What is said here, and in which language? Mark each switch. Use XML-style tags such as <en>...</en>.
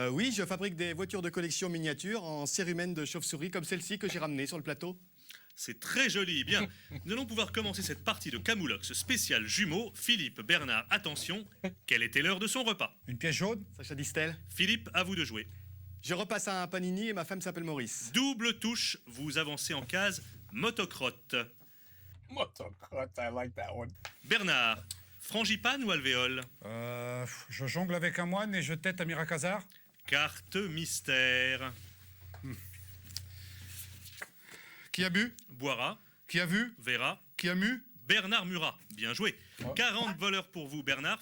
<fr>Oui, je fabrique des voitures de collection miniatures en cérumen de chauve-souris comme celle-ci que j'ai ramenée sur le plateau. C'est très joli. Bien, nous allons pouvoir commencer cette partie de Camoulox spécial jumeaux. Philippe, Bernard, attention. Quelle était l'heure de son repas? Une pièce jaune? Sacha Distel. Philippe, à vous de jouer. Je repasse à un panini et ma femme s'appelle Maurice. Double touche, vous avancez en case motocrotte.</fr> <en>Motocrotte, I like that one.</en> <fr>Bernard, frangipane ou alvéole? Je jongle avec un moine et je tête à Miracazar. Carte mystère. Qui a bu? Boira, Qui a vu? verra, Qui a mu? Bernard Murat. Bien joué. Oh. 40 voleurs pour vous, Bernard.</fr>